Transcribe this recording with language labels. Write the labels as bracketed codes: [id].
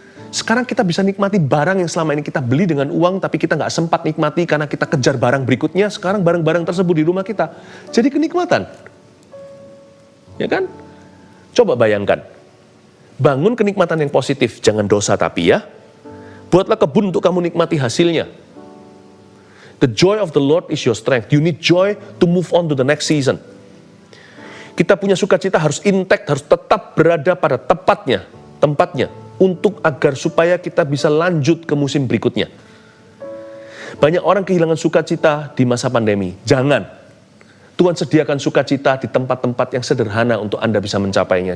[id] Sekarang kita bisa nikmati barang yang selama ini kita beli dengan uang, tapi kita nggak sempat nikmati karena kita kejar barang berikutnya. Sekarang barang-barang tersebut di rumah kita. Jadi kenikmatan. Ya kan? Coba bayangkan. Bangun kenikmatan yang positif, jangan dosa tapi ya. Buatlah kebun untuk kamu nikmati hasilnya. [en] The joy of the Lord is your strength. You need joy to move on to the next season. [id] Kita punya sukacita harus intact, harus tetap berada pada tempatnya. Untuk agar supaya kita bisa lanjut ke musim berikutnya. Banyak orang kehilangan sukacita di masa pandemi. Jangan. Tuhan sediakan sukacita di tempat-tempat yang sederhana untuk Anda bisa mencapainya.